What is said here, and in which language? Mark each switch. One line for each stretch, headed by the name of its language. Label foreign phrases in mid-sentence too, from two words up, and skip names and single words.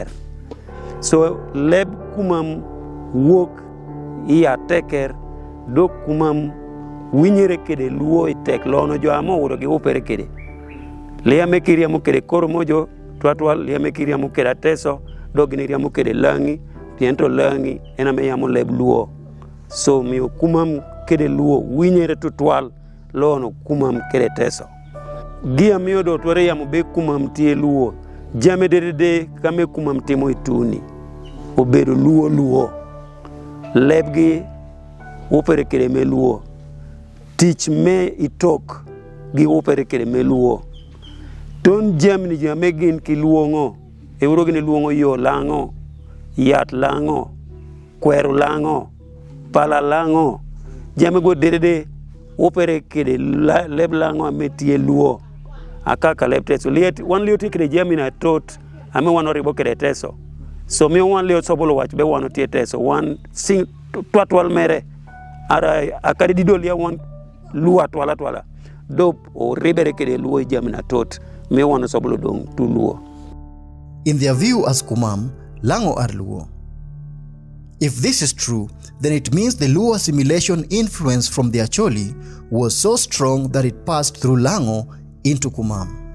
Kumam: So leb kumam wok iya teker do kumam winyere kede luo itek lono jo amo uro gi upere kede liya mekiria mu kede koromojo twatwal liya mekiria mu kede teso do giniria mu kede langi tiento langi ena me yamo leb luo. So mi kumam kede luo winyere tutwal lono kumam kede teso gia miyo do tware yamo be kumam tie luo jame de kame kumam timo ituni obedo luo lebgi upere kede me luo tich me itok gi upere kede me luo ton jamni jame gin ki luongo euro gini luongo yo lango yat lango kweru lango pala lango jame go de upere kede leb lango ametie luo akaka leb teso liet wan liot kede jami na tot ame wanoribo kede teso. So mi wan leo sobolo wach be wano tie teso wan sing twatwal mere ara akari dido lia wan luwa twala do o ribere kede luo jamina tot mi wano sobolo dong tu luo.
English: In their view as Kumam, Lango are Luo. If this is true, then it means the Luo assimilation influence from the Acholi was so strong that it passed through Lango into Kumam.